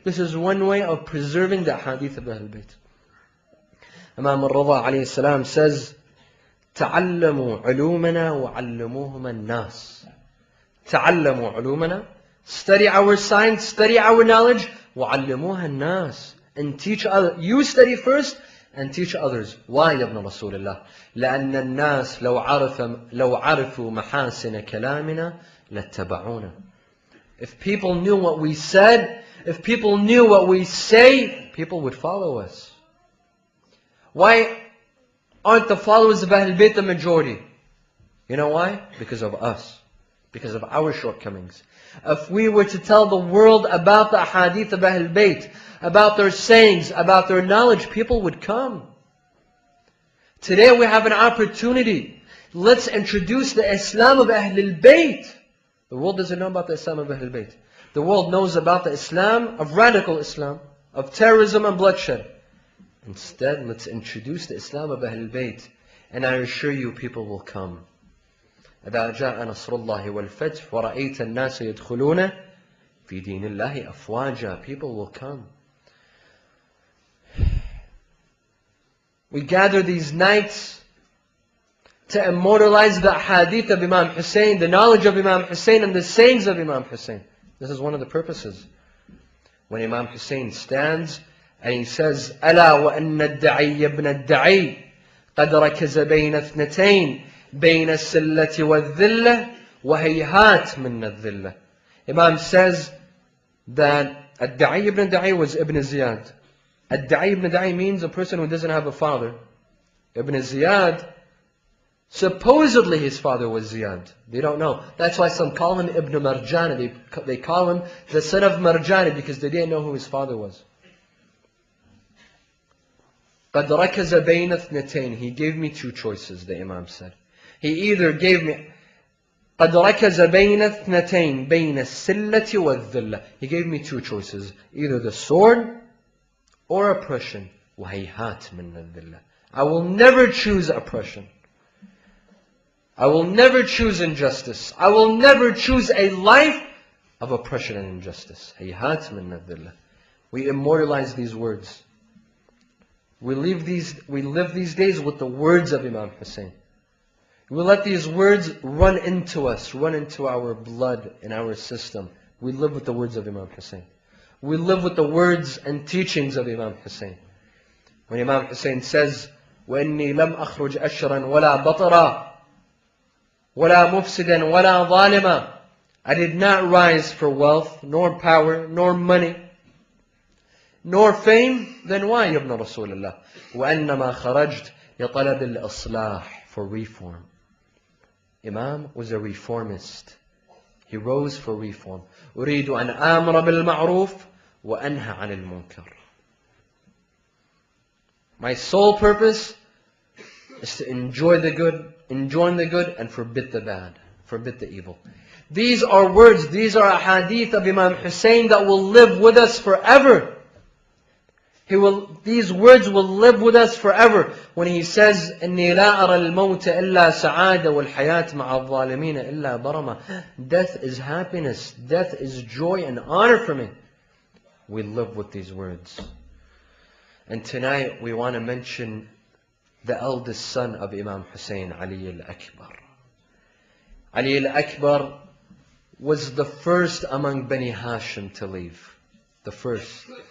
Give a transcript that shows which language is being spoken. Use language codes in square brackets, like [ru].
[en] This is one way of preserving the hadith of Ahlul Bayt. Imam al-Rida alayhi salam says, [ar] تعلموا علومنا وعلموهما الناس. تعلموا علومنا, [en] study our science, study our knowledge, [ar] وعلموها الناس, [en] and teach others. You study first and teach others. [ar] Why يا ابن رسول الله؟ لأن الناس لو عرفوا محاسن كلامنا لاتبعونا. [en] If people knew what we said, if people knew what we say, people would follow us. Why aren't the followers of Ahlul Bayt the majority? You know why? Because of us. Because of our shortcomings. If we were to tell the world about the hadith of Ahlul Bayt, about their sayings, about their knowledge, people would come. Today we have an opportunity. Let's introduce the Islam of Ahlul Bayt. The world doesn't know about the Islam of Ahlul Bayt. The world knows about the Islam of radical Islam, of terrorism and bloodshed. Instead, let's introduce the Islam of Ahlul Bayt. And I assure you, people will come. [ar] إذا جاء نصر الله والفتح ورأيت الناس يدخلون في دين الله أفواجا. [en] People will come. We gather these nights to immortalize the hadith of Imam Hussain, the knowledge of Imam Hussain and the sayings of Imam Hussain. This is one of the purposes. When Imam Hussain stands and he says, [ar] ألا وأن الدعي ابن الدعي قد ركز بين اثنتين بين السلة والذلة وهيهات من الذلة. [en] Imam says that الدعي ibn الدعي was Ibn Ziyad. الدعي ibn الدعي means a person who doesn't have a father. Ibn Ziyad, supposedly his father was Ziyad. They don't know. That's why some call him Ibn Marjani. They call him the son of Marjani because they didn't know who his father was. [ar] قَدْ رَكَزَ بَيْنَ اثْنَتَيْنِ. [en] He gave me two choices, the Imam said. He either gave me [ar] قَدْ رَكَزَ بَيْنَ اثْنَتَيْنِ بَيْنَ السِّلَّةِ وَالذِّلَّةِ. [en] He gave me two choices. Either the sword or oppression. [ar] وَهَيْهَاتْ مِنَ الذِّلَّةِ. [en] I will never choose oppression. I will never choose injustice. I will never choose a life of oppression and injustice. [ar] هَيْهَاتْ مِنَ الذِّلَّةِ. [en] We immortalize these words. We live these days with the words of Imam Hussain. We let these words run into us, run into our blood and our system. We live with the words of Imam Hussain. We live with the words and teachings of Imam Hussain. When Imam Hussain says, [ar] وَإِنِّي لَمْ أَخْرُجْ أَشْرًا وَلَا بَطَرًا وَلَا مُفْسِدًا وَلَا ظَالِمًا. [en] I did not rise for wealth, nor power, nor money, nor fame. Then why, Ibn Rasulullah? [ar] وَأَنَّمَا خَرَجْتْ لِطَلَبِ الْإِصْلَاحِ. [en] For reform. Imam was a reformist. He rose for reform. [ar] أريد أن آمر بالمعروف وأنهى عن المنكر. [en] My sole purpose is to enjoy the good, and forbid the bad, forbid the evil. These are words, these are ahadith of Imam Hussain that will live with us forever. These words will live with us forever. When he says, [ar] إِنِّي لَا أَرَى الْمَوْتَ إِلَّا سَعَادَ وَالْحَيَاةِ مَعَ الظَّالِمِينَ إِلَّا بَرَمَةً. [en] Death is happiness, death is joy and honor for me. We live with these words. And tonight we want to mention the eldest son of Imam Hussain, Ali al-Akbar. Ali al-Akbar was the first among Bani Hashim to leave. The first.